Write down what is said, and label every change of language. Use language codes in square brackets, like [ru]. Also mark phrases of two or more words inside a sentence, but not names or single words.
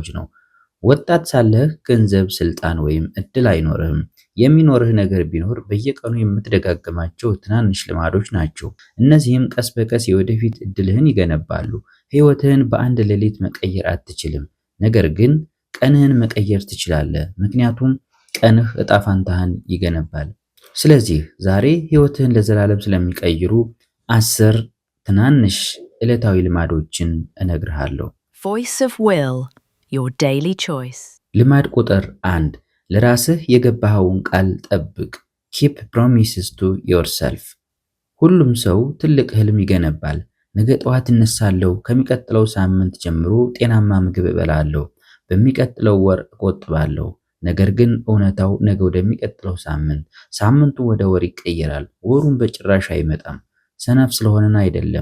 [am] ነው። ወጣት ሳለህ ገንዘብ፣ ስልጣን ወይም እድል አይኖርህም። የሚኖርህ ነገር ቢኖር በየቀኑ የምትደጋግማቸው ትናንሽ ልማዶች ናቸው። እነዚህም ቀስ በቀስ የወደፊት እድልህን ይገነባሉ። ህይወትህን በአንድ ሌሊት መቀየር አትችልም፣ ነገር ግን ቀንህን መቀየር ትችላለህ፣ ምክንያቱም ቀንህ እጣ ፋንታህን ይገነባል። ስለዚህ ዛሬ ህይወትህን ለዘላለም ስለሚቀይሩ 10 ትናንሽ ዕለታዊ ልማዶችን እነግርሃለሁ። [en] Voice of Will, your daily choice. [am] ልማድ ቁጥር 1 ለራስህ የገባኸውን ቃል ጠብቅ። [en] Keep promises to yourself. [am] ሁሉም ሰው ትልቅ ህልም ይገነባል። ነገ ጠዋት እነሳለሁ፣ ከሚቀጥለው ሳምንት ጀምሮ ጤናማ ምግብ እበላለሁ፣ በሚቀጥለው ወር እቆጥባለሁ። ነገር ግን እውነታው ነገ ወደሚቀጥለው ሳምንት፣ ሳምንቱ ወደ ወር ይቀየራል፣ ወሩን በጭራሽ አይመጣም። ሰነፍ ስለሆነን አይደለም፣